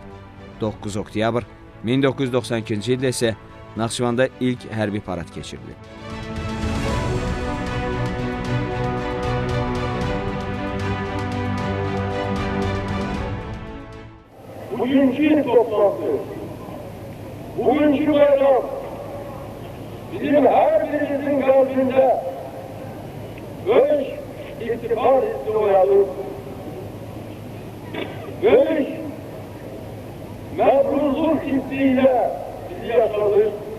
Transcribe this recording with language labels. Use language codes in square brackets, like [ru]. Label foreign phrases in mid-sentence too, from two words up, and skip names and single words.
[az] 9 oktyabr 1992-ci ildə isə Naxçıvanda ilk hərbi parad keçirilib. [tr] Bugünkü toplantı, bugünkü bayram bizim her birimizin kalbinde büyük iftihar hissi uyanır. Büyük memnunluk hissiyle bizi yaşadık.